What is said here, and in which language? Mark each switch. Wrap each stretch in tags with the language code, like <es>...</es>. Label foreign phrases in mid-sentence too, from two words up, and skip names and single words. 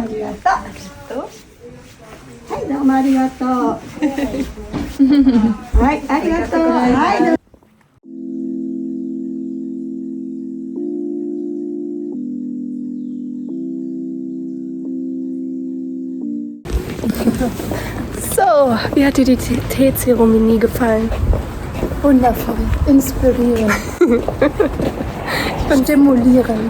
<ja>はい、どうもありがとう。はい、ありがとう。はい、どうも。</ja> <de>So, wie hat dir die Teezeremonie gefallen? Wundervoll, inspirierend, stimulierend.</de>